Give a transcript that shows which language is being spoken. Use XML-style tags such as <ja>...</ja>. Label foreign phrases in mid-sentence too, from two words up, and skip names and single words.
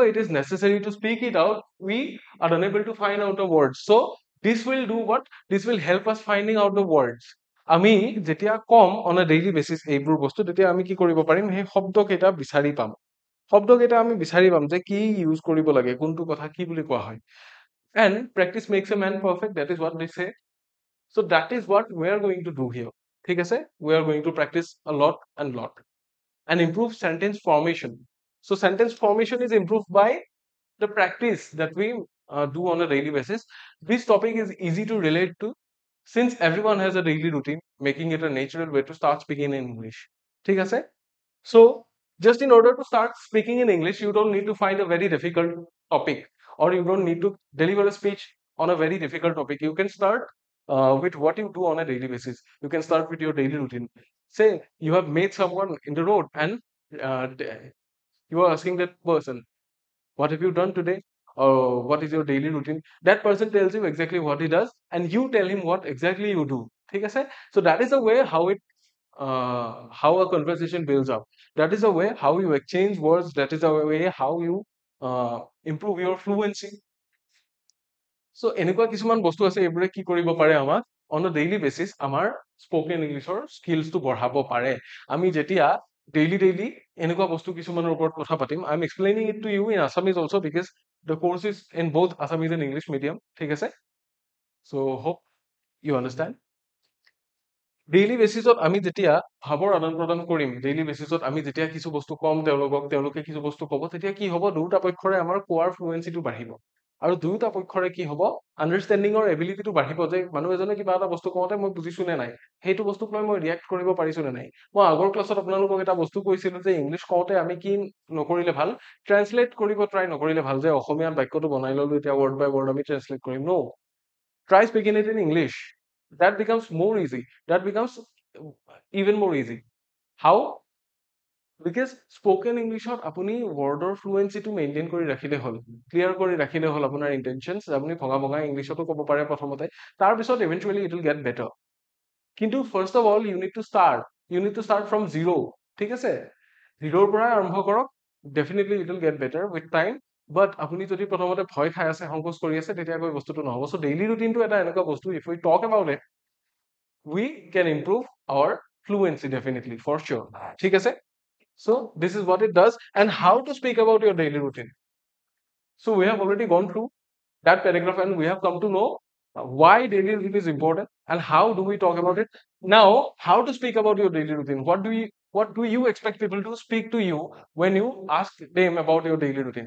<en>it is necessary to speak it out we are unable to find out the words so this will do what this will help us finding out the words</en> <as>আমি যেতিয়া কম</as> <en>on a daily basis</en> <as>এইবোৰ বস্তু তেতিয়া আমি কি কৰিব পাৰিম সেই শব্দকেইটা বিচাৰি পাম শব্দকেইটা আমি বিচাৰি পাম যে কি ইউজ কৰিব লাগে কোনটো কথা কি বুলি কোৱা হয়</as> <en>and practice makes a man perfect that is what they say so that is what we are going to do here</en> <as>ঠিক আছে</as> <en>we are going to practice a lot and improve sentence formation so sentence formation is improved by the practice that we do on a daily basis this topic is easy to relate to since everyone has a daily routine making it a natural way to start speaking in english</en> <as>ঠিক আছে</as> <en>so just in order to start speaking in english you don't need to find a very difficult topic or you don't need to deliver a speech on a very difficult topic you can start with what you do on a daily basis you can start with your daily routine say you have met someone in the road and you are asking that person what have you done today or what is your daily routine that person tells you exactly what he does and you tell him what exactly you do</en> <as>ঠিক আছে</as> <en>so that is the way how a conversation builds up that is the way how you exchange words that is the way how you improve your fluency so</en> <as>এনেকুৱা কিছুমান বস্তু আছে এইবোৰে কি কৰিব পাৰে আমাক</as> <en>on a daily basis</en> <as>আমাৰ</as> <en>spoken englishৰ skillsটো</en> <as>বঢ়াব পাৰে আমি যেতিয়া daily এনেকুৱা বস্তু কিছুমানৰ ওপৰত কথা পাতিম</as> <en>I'm explaining it to you in Assamese also because the course is in both Assamese and English medium</en> <as>ঠিক আছে</as> <en>so hope you understand daily basis</en> <as>আমি যেতিয়া ভাৱৰ আদান প্ৰদান কৰিম,</as> <en>daily basis</en> <as>আমি যেতিয়া কিছু বস্তু কম তেওঁলোকক, তেওঁলোকে কিছু বস্তু ক'ব, তেতিয়া কি হ'ব, দুয়োটা পক্ষৰে আমাৰ কোৱাৰ ফ্লুৱেঞ্চিটো বাঢ়িব। আৰু দুয়োটা পক্ষৰে কি হ'ব, আণ্ডাৰষ্টেণ্ডিঙৰ এবিলিটিটো বাঢ়িব, যে মানুহ এজনে কিবা এটা বস্তু কওঁতে মই বুজিছো নে নাই, সেইটো বস্তুক লৈ মই ৰিয়েক্ট কৰিব পাৰিছো নে নাই। মই আগৰ ক্লাছত আপোনালোকক এটা বস্তু কৈছিলো যে ইংলিছ কওঁতে আমি কি নকৰিলে ভাল, ট্ৰান্সলেট কৰিব ট্ৰাই নকৰিলে ভাল, যে অসমীয়াত বাক্যটো বনাই ললো এতিয়া</as> <en>word by word</en> <as>আমি ট্ৰান্সলেট কৰিম।</as> <en>নো, try speaking it in English. That becomes more easy. That becomes even more easy. How? Because spoken Englishত</en> <as>আপুনি</as> <en>wordৰ fluency-টো maintain</en> <as>কৰি ৰাখিলে হ'ল, clear কৰি ৰাখিলে হ'ল আপোনাৰ intentions, আপুনি ভঙা ভঙা ইংলিছতো ক'ব পাৰে প্ৰথমতে, তাৰপিছত</as> <en>eventually it will get better. কিন্তু first of all, you need to start from zero.</en> <as>ঠিক আছে? জিৰ'ৰ পৰাই আৰম্ভ কৰক,</as> <en>definitely it will get better with time.</en> <as>But আপুনি যদি প্ৰথমতে ভয় খাই আছে, সংকোচ কৰি আছে, তেতিয়া গৈ বস্তুটো নহ'ব। So</as> <en>daily routine টো</en> <as>এটা এনেকুৱা বস্তু,</as> <en>if we talk about it, we can improve our fluency definitely, for sure.</en> <as>ঠিক আছে?</as> <en>So this is what it does. And how to speak about your daily routine. So we have already gone through that paragraph and we have come to know why daily routine is important and how do we talk about it. Now, how to speak about your daily routine. What do you expect people to speak to you when you ask them about your daily routine?</en>